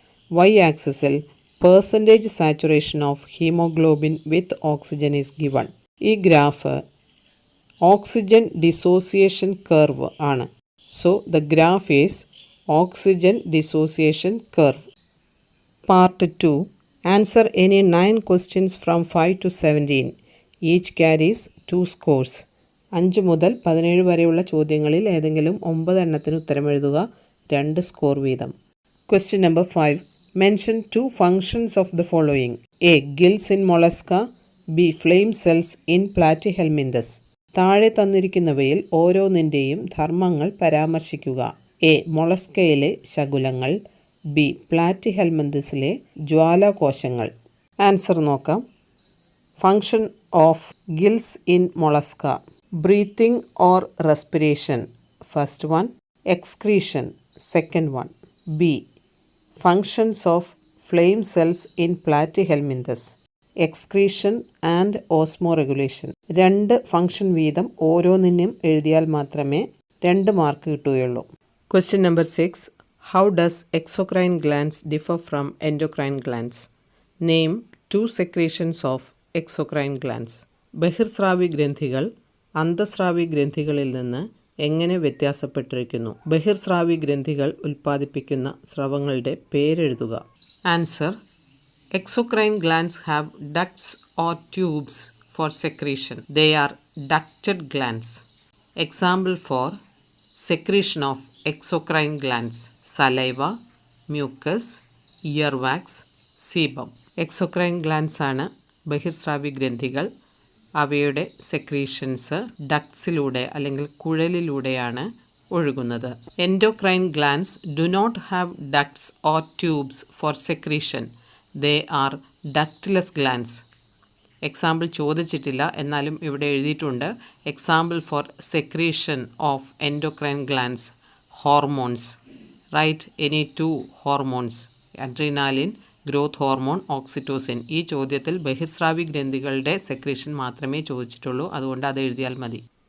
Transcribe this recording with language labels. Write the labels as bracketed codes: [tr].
[en] Y ആക്സിസിൽ percentage saturation of haemoglobin with oxygen is given. [ml] ഈ graph oxygen dissociation curve ആണ്. [en] So the graph is oxygen dissociation curve. Part 2. Answer any 9 questions from 5 to 17. Each carries 2 scores. [ml] 5 മുതൽ 17 വരെയുള്ള ചോദ്യങ്ങളിൽ ഏതെങ്കിലും 9 എണ്ണത്തിന് ഉത്തരമെഴുതുക. 2 score വീതം. [en] Question number 5. Mention 2 functions of the following. A. Gills in mollusca. B. Flame cells in platyhelminthes. [ml] താഴെ തന്നിരിക്കുന്നവയിൽ ഓരോന്നിൻ്റെയും ധർമ്മങ്ങൾ പരാമർശിക്കുക. എ. മൊളസ്കയിലെ ശകുലങ്ങൾ. ബി. പ്ലാറ്റിഹെൽമിന്തസിലെ ജ്വാലാകോശങ്ങൾ. ആൻസർ നോക്കാം. [en] Function of gills in Mollusca. Breathing or respiration, first one. Excretion, second one. B. Functions of flame cells in Platyhelminthes. Excretion and osmoregulation. [ml] 2 function വീതം ഓരോന്നിനും എഴുതിയാൽ മാത്രമേ 2 mark കിട്ടുകയുള്ളൂ. [en] Question number 6. How does exocrine glands differ from endocrine glands? Name 2 secretions of exocrine glands. [ml] ബഹിർസ്രാവി ഗ്രന്ഥികൾ അന്തസ്രാവി ഗ്രന്ഥികളിൽ നിന്ന് എങ്ങനെ വ്യത്യാസപ്പെട്ടിരിക്കുന്നു? ബഹിർസ്രാവി ഗ്രന്ഥികൾ ഉൽപ്പാദിപ്പിക്കുന്ന സ്രവങ്ങളുടെ പേരെഴുതുക. [en] Answer. Exocrine glands have ducts or tubes for secretion. They are ducted glands. Example for secretion of exocrine glands: saliva, mucus, earwax, sebum. [ml] Exocrine glands ആണ് ബഹിർസ്രാവി ഗ്രന്ഥികൾ. അവയുടെ secretions ഡക്ട്സിലൂടെ അല്ലെങ്കിൽ കുഴലിലൂടെയാണ് ഒഴുകുന്നത്. [en] Endocrine glands do not have ducts or tubes for secretion. They are ductless glands. [ml] Example ചോദിച്ചിട്ടില്ല, എന്നാലും ഇവിടെ എഴുതിയിട്ടുണ്ട്. [en] Example for secretion of endocrine glands: hormones. Write any 2 hormones: adrenaline, growth hormone, oxytocin. [ml] ഈ ചോദ്യത്തിൽ ബഹിർസ്രാവി ഗ്രന്ഥികളുടെ സെക്രീഷൻ മാത്രമേ ചോദിച്ചിട്ടുള്ളൂ, അതുകൊണ്ട് അത് എഴുതിയാൽ മതി.